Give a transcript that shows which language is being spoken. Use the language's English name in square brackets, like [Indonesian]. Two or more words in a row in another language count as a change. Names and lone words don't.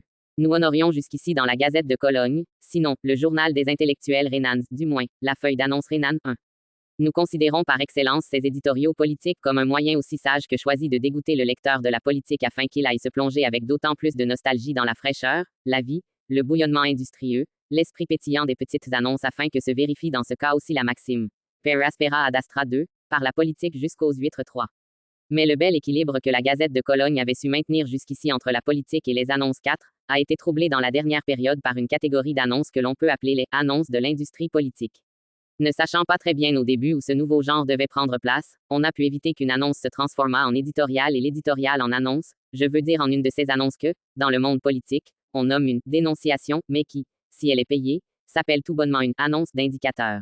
[French] Nous honorions jusqu'ici dans la Gazette de Cologne, sinon, le journal des intellectuels rhénans, du moins, la feuille d'annonce rhénane 1. Nous considérons par excellence ces éditoriaux politiques comme un moyen aussi sage que choisi de dégoûter le lecteur de la politique afin qu'il aille se plonger avec d'autant plus de nostalgie dans la fraîcheur, la vie, le bouillonnement industrieux, l'esprit pétillant des petites annonces afin que se vérifie dans ce cas aussi la maxime. [Latin] Per aspera ad astra 2, [French] par la politique jusqu'aux huîtres 3. Mais le bel équilibre que la Gazette de Cologne avait su maintenir jusqu'ici entre la politique et les annonces 4, a été troublé dans la dernière période par une catégorie d'annonces que l'on peut appeler les annonces de l'industrie politique. Ne sachant pas très bien au début où ce nouveau genre devait prendre place, on a pu éviter qu'une annonce se transformât en éditorial et l'éditorial en annonce, je veux dire en une de ces annonces que, dans le monde politique, on nomme une dénonciation, mais qui, si elle est payée, s'appelle tout bonnement une annonce d'indicateur.